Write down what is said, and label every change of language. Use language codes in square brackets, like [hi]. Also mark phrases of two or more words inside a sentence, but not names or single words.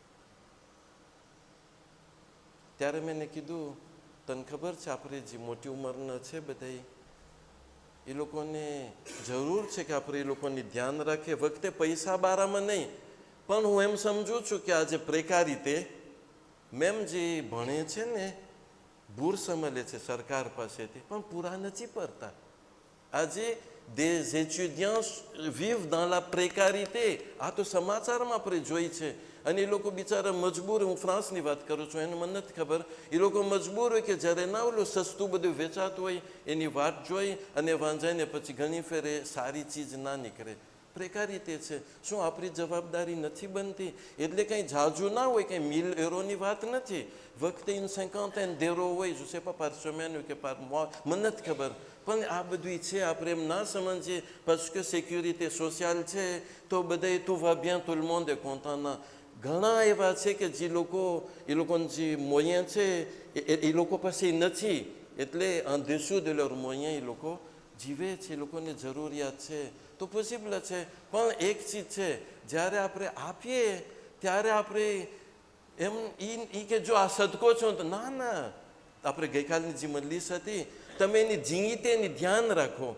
[gu] ત્યારે મેં કીધું, તને ખબર છે આપણે જે મોટી ઉંમરના છે બધા, એ લોકોને જરૂર છે કે આપણે એ લોકોની ધ્યાન રાખીએ. વખતે પૈસા બારામાં નહીં, પણ હું એમ સમજું છું કે આજે પ્રેકારીતે મેમ જે ભણે છે ને, બુર્સ મળે છે સરકાર પાસેથી, પણ પૂરા નથી પડતા. [fr] આજે des étudiants vivent dans la précarité. [gu] આ તો સમાચારમાં આપણે જોઈ છે. અને એ લોકો બિચારા મજબૂર, હું ફ્રાન્સની વાત કરું છું, એને મને નથી ખબર, એ લોકો મજબૂર હોય કે જ્યારે ના ઓલું સસ્તું બધું વેચાતું હોય એની વાટ જોઈ અને વાંઝાઈને પછી ઘણી ફેરે સારી ચીજ ના નીકળે. પ્રેકારીતે છે. શું આપણી જવાબદારી નથી બનતી? એટલે કંઈ જાજુ ના હોય, કંઈ 1000 યુરોની વાત નથી. [fr] વખતે une cinquantaine d'euros હોય, je sais pas par semaine કે par mois, [gu] મને નથી ખબર. પણ આ બધું છે, આપણે એમ ના સમજીએ [fr] parce que sécurité sociale [gu] છે તો બધા [fr] tout va bien, tout le monde est content. [gu] ના, ઘણા એવા છે કે જે લોકો, એ લોકોને જે મોyen છે એ લોકો પાસે નથી, એટલે [fr] en dessous de leur moyen [gu] એ લોકો જીવે છે, એ લોકોને જરૂરિયાત છે. તો પોસિબલ છે. પણ એક ચીજ છે, જ્યારે આપણે આપીએ ત્યારે આપણે એમ કે જો આ સદકો છો, તો ના, આપણે ગઈકાલની જે મજલિસ હતી, તમે એની જીંગીતેની ધ્યાન રાખો.